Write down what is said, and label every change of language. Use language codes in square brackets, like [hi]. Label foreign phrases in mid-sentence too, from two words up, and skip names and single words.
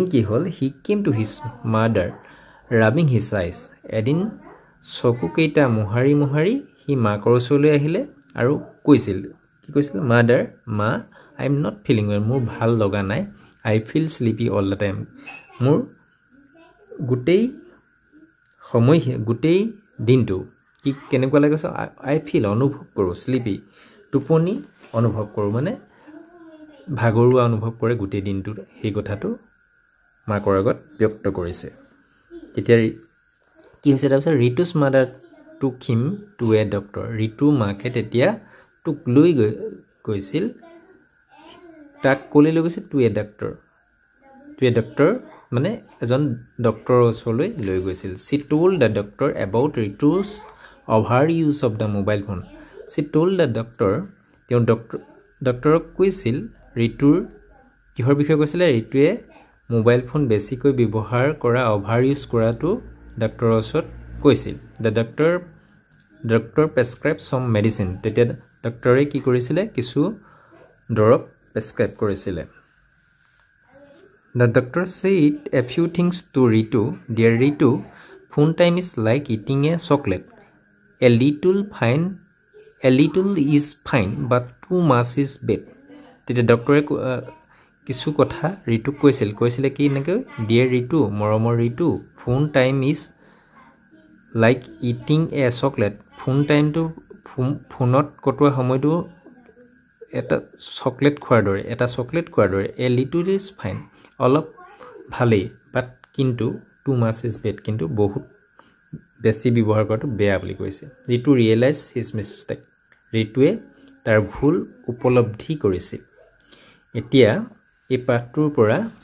[as] কি হল [en] he came to his mother rubbing his eyes [as] এদিন চকু কেইটা মুহাৰি মুহাৰি হি মাকৰ ওচৰলৈ আহিলে আৰু কৈছিল কি কৈছিল মাদাৰ মা [en] I am not feeling well [as] মোৰ ভাল লগা নাই [en] I feel sleepy all the time [as] মোৰ গোটেই সময় গোটেই দিনটো কি কেনেকুৱা লাগে [en] I feel [as] অনুভৱ কৰো স্লিপি টোপনি অনুভৱ কৰো মানে ভাগৰুৱা অনুভৱ কৰে গোটেই দিনটো সেই কথাটো মাকৰ আগত ব্যক্ত কৰিছে তেতিয়া কি হৈছে তাৰপিছত [en] Ritu's mother took him to a doctor [as] ৰিতু মাকে তেতিয়া টুক লৈ গৈছিল তাক ক'লৈ লৈ গৈছিল [en] to a doctor [as] মানে এজন ডক্টৰৰ ওচৰলৈ লৈ গৈছিল [en] she told the doctor about Ritu's overuse of the mobile phone she told the doctor [as] তেওঁ ডক্টৰক কৈছিল ৰিতুৰ কিহৰ বিষয়ে কৈছিল ৰিতুৱে [en] mobile phone [as] বেছিকৈ ব্যৱহাৰ কৰা [en] over use [as] কৰাটো ডক্টৰৰ ওচৰত কৈছিল [en] the doctor prescribed some medicine [as] তেতিয়া ডক্টৰে কি কৰিছিল কিছু দৰৱ প্ৰেছক্ৰাইব কৰিছিল [en] The doctor said a few things to Ritu. Dear Ritu, phone time is like eating a chocolate. A little is fine, but too much is bad. The doctor [as] কিছু কথা ঋতুক কৈছিল কি এনেকৈ [en] Dear Ritu, [as] মৰমৰ ঋতু, [en] phone time is like eating a chocolate. Phone time to [as] ফোনত কটোৱা সময়টো এটা চকলেট খোৱাৰ দৰে [en] a little is fine. [as] অলপ ভালেই বাট কিন্তু [en] too much is bad [as] কিন্তু বহুত বেছি ব্যৱহাৰ কৰাটো বেয়া বুলি কৈছে ৰিতু [en] realize his mistake [as] ৰিতুৱে তাৰ ভুল উপলব্ধি কৰিছিল এতিয়া এই পাঠটোৰ পৰা